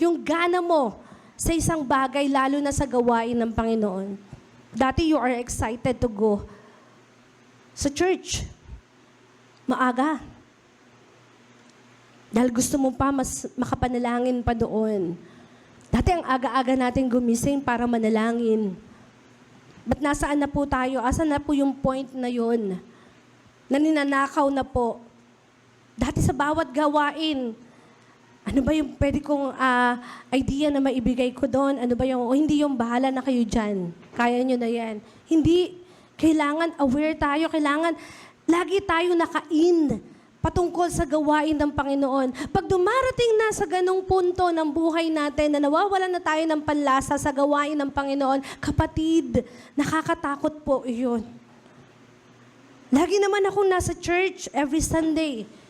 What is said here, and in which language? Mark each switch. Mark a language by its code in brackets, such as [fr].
[tl] Yung gana mo sa isang bagay, lalo na sa gawain ng Panginoon. Dati [en] you are excited to go sa church. [tl] Maaga. Dahil gusto mo pa mas makapanalangin pa doon. Dati ang aga-aga natin gumising para manalangin. Ba't nasaan na po tayo? Asan na po yung point na yun? Na ninanakaw na po. Dati sa bawat gawain, ano ba yung pwede kong idea na maibigay ko doon? Ano ba yung, hindi yung bahala na kayo dyan. Kaya nyo na yan. Hindi. Kailangan aware tayo. Kailangan lagi tayo naka-in patungkol sa gawain ng Panginoon. Pag dumarating na sa ganong punto ng buhay natin na nawawalan na tayo ng panlasa sa gawain ng Panginoon, kapatid, nakakatakot po iyon. Lagi naman akong nasa church [en] every Sunday.